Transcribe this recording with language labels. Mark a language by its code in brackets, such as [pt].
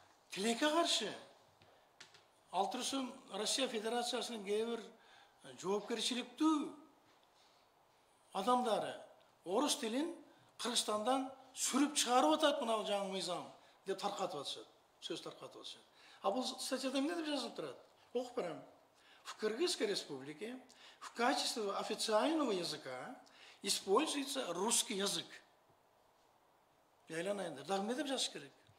[ky] Тилекке каршы ал турсун Россия Федерациясынын кээ бир жоопкерчиликтүү адамдары орус тилин Кыргызстандан сүрүп чыгарып атат мына жаңы мыйзам деп таркатып атышат, сөз таркатып атышат. А бул статьяда эмне деп жазылып турат? Окуп берем. [ru] В Кыргызской республике в качестве официального языка используется русский язык. [ky] Айланайындар, дагы эмне деп жазыш керек?